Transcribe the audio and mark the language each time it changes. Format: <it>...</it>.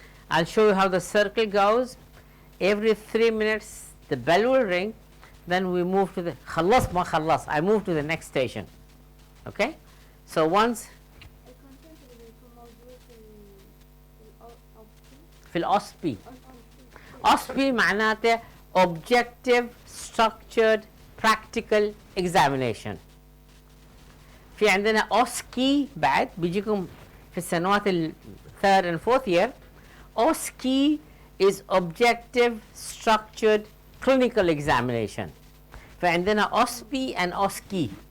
<en>I'll show you how the circle goes. Every 3 minutes the bell will ring, then we move to the</en> <ar>khalas ma khalas,</ar> <en>I move to the next station. Okay, so once</en> <ar>في الأوسبي.</ar> <en>OSPE معناته objective structured practical examination.</en> <ar>في عندنا OSCE بعد بيجيكم في السنوات</ar> <en>third and 4th year. OSCE is objective structured clinical examination.</en> <ar>فعندنا</ar> <en>OSPE and OSCE.</en>